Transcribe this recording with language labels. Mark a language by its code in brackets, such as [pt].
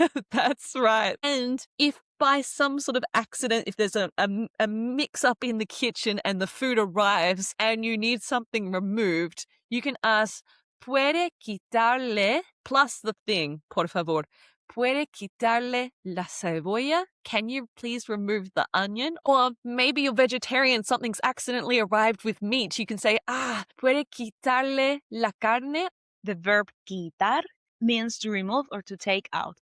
[en] That's right. And if by some sort of accident, if there's a mix-up in the kitchen and the food arrives and you need something removed, you can ask, [es] ¿puede quitarle, [en] plus the thing, [es] por favor, ¿puede quitarle la cebolla? [en] Can you please remove the onion? Or maybe you're vegetarian, something's accidentally arrived with meat. You can say, [es] ¿puede quitarle la carne? [en] The verb quitar means to remove or to take out.